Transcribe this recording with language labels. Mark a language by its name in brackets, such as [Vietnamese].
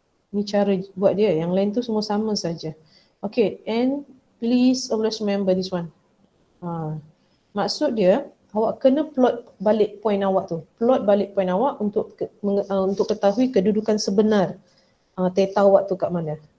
[Malay] Ni cara buat dia, yang lain tu semua sama saja. [English] Okay, and please always remember this one. [Malay] Maksud dia, awak kena plot balik point awak tu. Plot balik point awak untuk ketahui kedudukan sebenar theta awak tu kat mana.